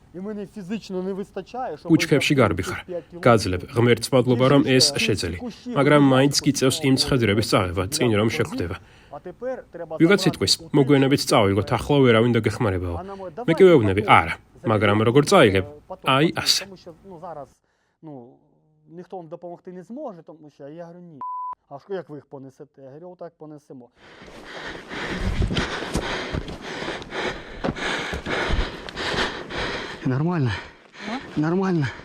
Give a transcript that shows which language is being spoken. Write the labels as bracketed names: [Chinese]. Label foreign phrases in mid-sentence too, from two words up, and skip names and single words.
[Georgian] კუჩქებში გარბიხარ. გაძლებ ღმერთს მადლობა, რომ ეს შეძელი. მაგრამ მაინც გიწევს იმ ცხედრების წაღება, წინ რომ შეხვდება. ვიღაც სიტყვის, მოგვიანებით წავიღოთ, ახლა ვერავინ დაგეხმარებაო. მე კი ვეუბნები, არა, მაგრამ როგორ წაიღებ? აი ასე. [Ukrainian] Ніхто вам допомогти не зможе, тому що я говорю, ні. А що як ви їх понесете? Я говорю, отак понесемо. Нормально. Нормально.